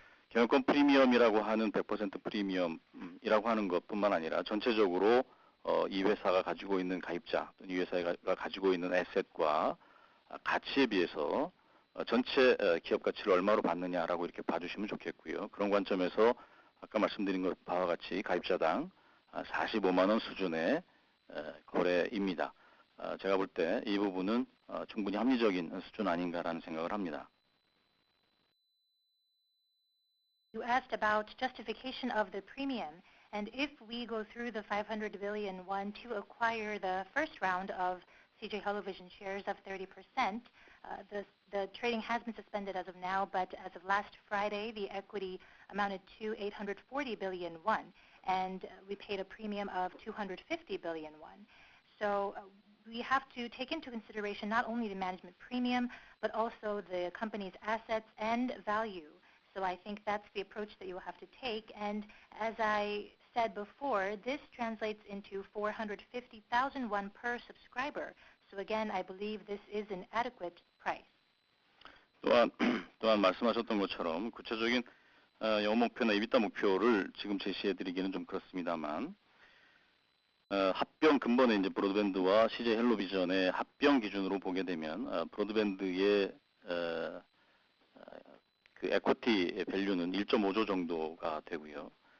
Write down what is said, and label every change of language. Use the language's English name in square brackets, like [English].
[Korean] 경영권 프리미엄이라고 하는 100% 프리미엄이라고 하는 것뿐만 아니라 전체적으로 이 회사가 가지고 있는 가입자, 이 회사가 가지고 있는 에셋과 가치에 비해서 전체 기업 가치를 얼마로 받느냐라고 이렇게 봐주시면 좋겠고요. 그런 관점에서 아까 말씀드린 것 바와 같이 가입자당 45만 원 수준의 거래입니다. 제가 볼 때 이 부분은 충분히 합리적인 수준 아닌가라는 생각을 합니다. [English] You asked about justification of the premium, and if we go through the 500 billion won to acquire the first round of CJ Hellovision shares of 30%, the trading has been suspended as of now, but as of last Friday, the equity amounted to 840 billion won, and we paid a premium of 250 billion won. So we have to take into consideration not only the management premium, but also the company's assets and value. So I think that's the approach that you will have to take. And as I said before, this translates into 450,000 won per subscriber. So again, I believe this is an adequate price. [Korean] 또한 말씀하셨던 것처럼 구체적인 영업 목표나 EBITDA 목표를 지금 제시해드리기는 좀 그렇습니다만 합병 근본에 이제 브로드밴드와 CJ 헬로비전의 합병 기준으로 보게 되면 브로드밴드의 그 에쿼티 밸류는 1.5조 정도가 되고요.